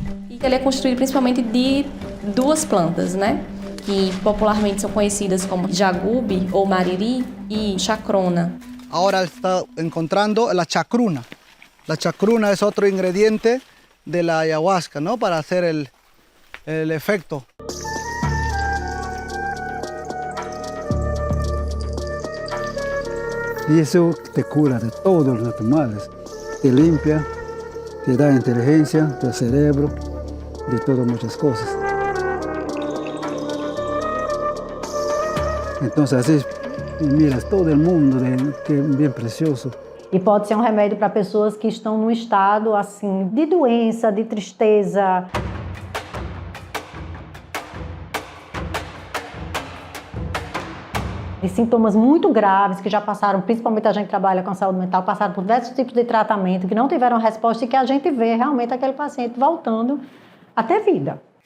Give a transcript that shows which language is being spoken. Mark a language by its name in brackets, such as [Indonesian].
[Portuguese] E ele é construído principalmente de duas plantas, que popularmente são conhecidas como jagube ou mariri e chacrona. [Spanish] Ahora está encontrando la chacruna. La chacruna es otro ingrediente de la ayahuasca, ¿no? Para hacer el efecto. Y eso te cura de todos los males, te limpia, te da inteligencia del cerebro, de todas muchas cosas. Entonces así miras todo el mundo, que es bien precioso. [Portuguese] E pode ser um remédio para pessoas que estão num estado assim de doença, de tristeza. De sintomas muito graves que já passaram, principalmente a gente que trabalha com saúde mental, passaram por diversos tipos de tratamento que não tiveram resposta e que a gente vê realmente aquele paciente voltando a ter vida.